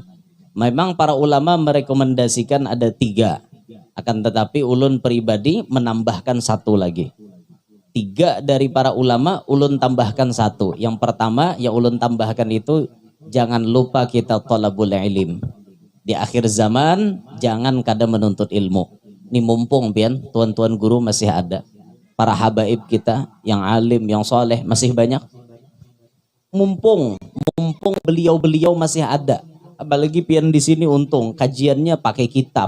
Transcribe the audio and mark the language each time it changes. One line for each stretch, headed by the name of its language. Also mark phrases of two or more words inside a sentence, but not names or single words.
Banjar: Memang para ulama merekomendasikan ada 3, akan tetapi ulun pribadi menambahkan 1 lagi. 3 dari para ulama ulun tambahkan 1. Yang pertama yang ulun tambahkan itu, jangan lupa kita
Arabic: thalabul ilm.
Banjar: Di akhir zaman jangan kada menuntut ilmu. Ini mumpung pian tuan-tuan guru masih ada, para habaib kita yang alim, yang soleh masih banyak. Mumpung beliau-beliau masih ada. Apalagi pian di sini untung kajiannya pakai kitab.